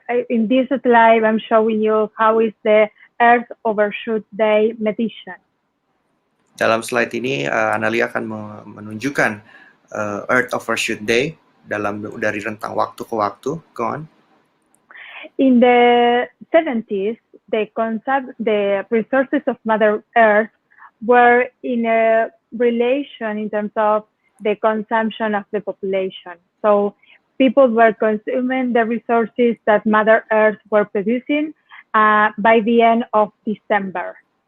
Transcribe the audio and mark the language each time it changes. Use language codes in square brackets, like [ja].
[en] In this slide, I'm showing you how is the Earth Overshoot Day medition. [id] Dalam slide ini, Analia akan menunjukkan Earth Overshoot Day dari rentang waktu ke waktu. [en] Go on. In the 70s, the resources of Mother Earth were in a relation in terms of the consumption of the population. So people were consuming the resources that Mother Earth were producing by the end of December.